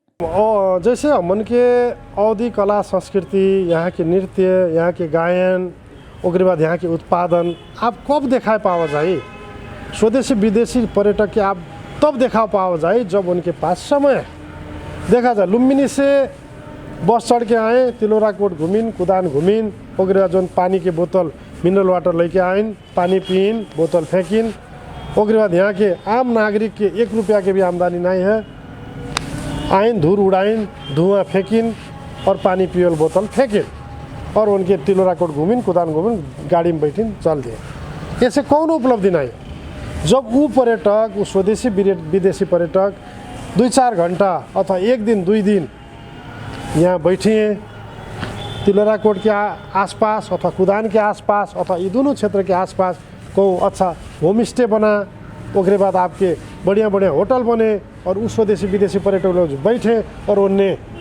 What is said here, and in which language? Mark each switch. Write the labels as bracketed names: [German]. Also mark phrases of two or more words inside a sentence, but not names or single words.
[Awadhi] और जैसे हमन के अवधी कला संस्कृति, यहाँ के नृत्य, यहाँ के गायन, ओकरे बाद यहाँ के उत्पादन आप कब देखा पावा जाए? स्वदेशी विदेशी पर्यटक के आप तब देखा पावा जाए जब उनके पास समय। देखा जाए लुम्बिनी से बस चढ़ के आए, तिलोरा कोट घूमिन, कुदान घूमिन, ओकरे बाद जो पानी के बोतल [English] mineral water [Awadhi] लेके आइन, पानी पीन, बोतल फेंकिन। ओकरे बाद यहाँ के आम नागरिक के 1 रुपया के भी आमदनी नहीं है, आइन धूर उड़ाइन, धुआं फेंकिन और पानी पियल बोतल फेंकिन और उनके तिलोरा कोट घूमिन, कुदान घूमिन, गाड़ी में बैठिन, चल दिए। ऐसे कौन उपलब्धि नहीं। जब वो पर्यटक, वो स्वदेशी विदेशी पर्यटक 2-4 घंटा अथवा 1 दिन 2 दिन यहाँ बैठिए, तिलोरा कोट के आसपास अथवा कुदान के आसपास अथवा ये दोनों क्षेत्र के आसपास को अच्छा [English] home stay [Awadhi] बना, ओकरे बाद आपके बढ़िया होटल बने और उस स्वदेशी विदेशी पर्यटक लोग बैठे और उन्हें